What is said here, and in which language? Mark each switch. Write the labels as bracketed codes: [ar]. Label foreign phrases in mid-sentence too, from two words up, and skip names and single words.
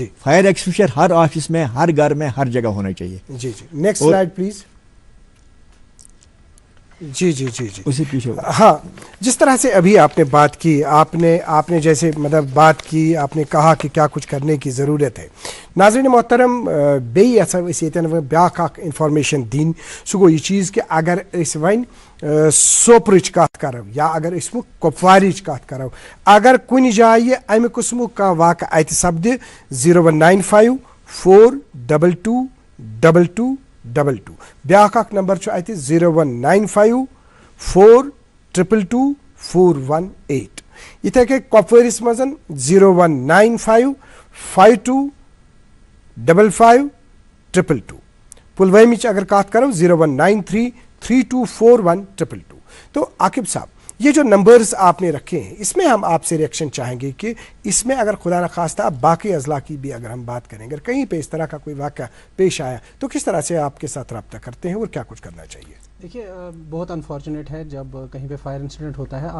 [en] fire extinguisher [ur] ہر آفس میں, ہر گھر میں, ہر جگہ ہونا چاہیے. جی جی, [en] next slide please. [ur] جی جی جی جی, اسے پیچھے. ہاں, جس طرح سے ابھی آپ نے بات کی, آپ نے جیسے مطلب بات کی, آپ نے کہا کہ کیا کچھ کرنے کی ضرورت ہے. ناظرین محترم, [ks] بیٚیہِ یژھو أسۍ ییٚتٮ۪ن بیٛاکھ اکھ انفارمیشن دِنۍ, سُہ گوٚو یہِ چیٖز کہِ اگر أسۍ وۄنۍ سوپرٕچ کتھ کرو یا اگر أسۍ کۄپوارٕچ کتھ کرو, اگر کُنہِ جایہِ امہِ قٕسمُک کانٛہہ واقعہٕ اَتہِ سپدِ 0195422222. بیٛاکھ اکھ نمبر چھُ اَتہِ 019542222418. یِتھے کٔنۍ کۄپوٲرِس منٛز 0195525522. پُلوٲمِچ اگر کتھ کرو 0193324122. [ur] تو عاقب صاحب, یہ جو نمبرز آپ نے رکھے ہیں, اس میں ہم آپ سے ریئیکشن چاہیں گے کہ اس میں اگر خدا نخواستہ باقی اضلاع کی بھی اگر ہم بات کریں, اگر کہیں پہ اس طرح کا کوئی واقعہ پیش آیا تو کس طرح سے آپ کے ساتھ رابطہ کرتے ہیں اور کیا کچھ کرنا چاہیے؟ دیکھیے, بہت انفارچونیٹ ہے جب کہیں پہ [en] fire incident [ur] ہوتا ہے.